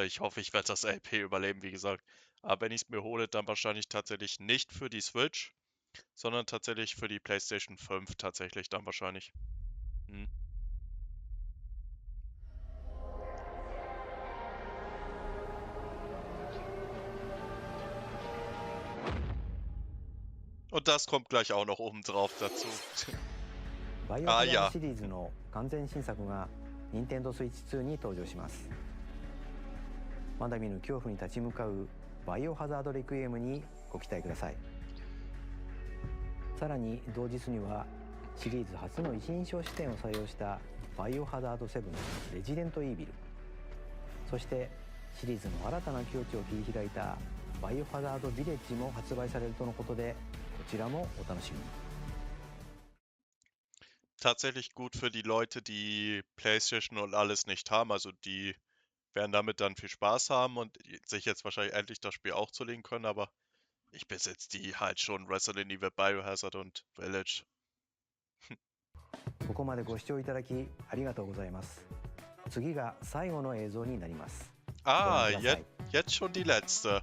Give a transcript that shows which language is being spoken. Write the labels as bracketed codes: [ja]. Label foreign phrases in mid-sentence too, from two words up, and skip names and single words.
[de] Ich hoffe, ich werde das LP überleben, wie gesagt. Aber wenn ich es mir hole, dann wahrscheinlich tatsächlich nicht für die Switch, sondern tatsächlich für die PlayStation 5 tatsächlich dann wahrscheinlich. Hm. Und das kommt gleich auch noch oben drauf dazu. [ja] バイオハザードシリーズの完全新作が任天堂スイッチ2に登場します。まだ見ぬ恐怖に立ち向かうバイオハザードレクイエムにご期待ください。さらに同日にはシリーズ初の一人称視点を採用したバイオハザード7レジデントイービル、そしてシリーズの新たな境地を切り開いたバイオハザードビレッジも発売されるとのことで、こちらもお楽しみに。 [de] Tatsächlich gut für die Leute, die PlayStation und alles nicht haben. Also die werden damit dann viel Spaß haben und sich jetzt wahrscheinlich endlich das Spiel auch zulegen können. Aber ich besitze die halt schon, Resident Evil, Biohazard und Village. [ja] ここまでご視聴いただきありがとうございます。次が最後の映像になります。 [de] Ah, jetzt schon die letzte.